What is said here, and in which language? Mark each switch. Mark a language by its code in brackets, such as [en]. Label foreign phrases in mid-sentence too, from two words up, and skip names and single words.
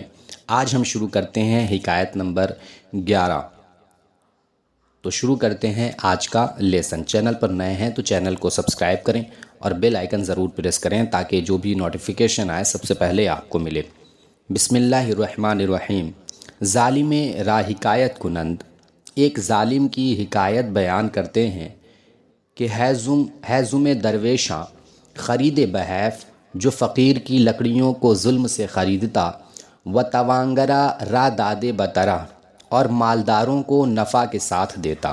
[ur] آج ہم شروع کرتے ہیں حکایت نمبر 11۔ تو شروع کرتے ہیں آج کا لیسن۔ چینل پر نئے ہیں تو چینل کو سبسکرائب کریں اور [en] bell icon [ur] ضرور پریس کریں تاکہ جو بھی نوٹیفیکیشن آئے سب سے پہلے آپ کو ملے۔ [ar] بسم اللہ الرحمن الرحیم۔ [fa] ظالم را حکایت کنند، [ur] ایک ظالم کی حکایت بیان کرتے ہیں کہ [fa] ہیزم درویشاں خرید بحیف [ur] جو فقیر کی لکڑیوں کو ظلم سے خریدتا، [fa] و توانگرا را دادے بطرح [ur] اور مالداروں کو نفع کے ساتھ دیتا۔